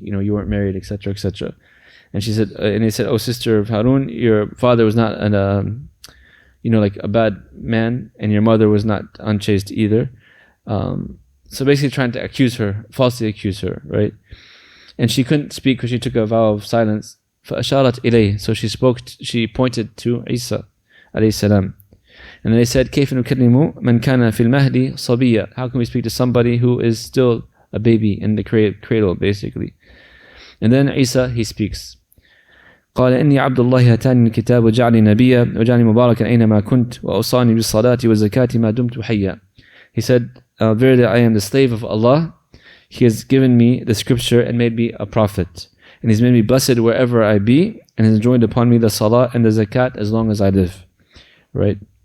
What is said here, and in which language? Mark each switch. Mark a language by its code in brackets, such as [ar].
[en] You weren't married, etc., etc." And she said, and they said, "Oh sister of Harun, your father was not a bad man, and your mother was not unchaste either." So basically trying to falsely accuse her, right? And she couldn't speak because she took a vow of silence. [ar] فَأَشَارَتْ إِلَيْهِ, [en] so she pointed to Isa alayhi salam. And they said, [ar] كيف نكلم من كان في المهد صبيا? [en] How can we speak to somebody who is still a baby in the cradle, basically? And then Isa, he speaks. [ar] قال إني عبد الله آتاني الكتاب وجعلني نبيا وجعلني مباركا أينما كنت وأوصاني بالصلاة والزكاة ما دمت حيا. [en] He said, verily I am the slave of Allah. He has given me the scripture and made me a prophet. And He's made me blessed wherever I be, and has enjoined upon me the salah and the zakat as long as I live. Right?